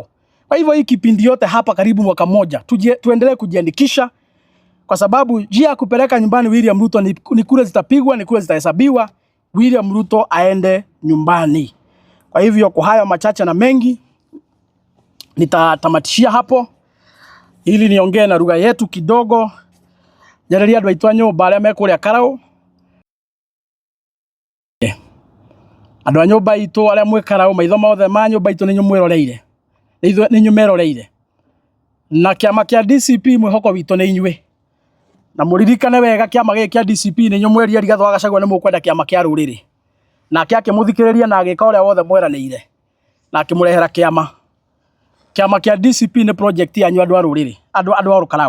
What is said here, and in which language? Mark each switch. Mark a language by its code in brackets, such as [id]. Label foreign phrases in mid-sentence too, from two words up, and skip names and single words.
[sw] Kwa hivyo hii kipindi yote hapa karibu mwaka mmoja tuendelee kujiandikisha, kwa sababu njia ya kupeleka nyumbani William Ruto ni kura zitapigwa, ni kura zitahesabiwa, William Ruto aende nyumbani. Kwa hivyo kwa haya machache na mengi nitatamatishia hapo ili niongee na lugha yetu kidogo. [ki] Jariria andu aitu a nyumba aria me kuria Karau, andu a nyumba itu aria mwe Karau, maitho mothe ma nyumba itu ninyu mwiroreire, ninyu meroreire, na kiama kia DCP mwihoko witu ni inyue, na muririkane wega kiama giki kia DCP ninyu mweria Rigathi wa Gachagua ni mukwenda kiama kia ruriri, nake akimuthikiriria na agika uria wothe mweranĩire na akimurehera kiama kia DCP ni project yanyu andu a ruriri, andu a Karau.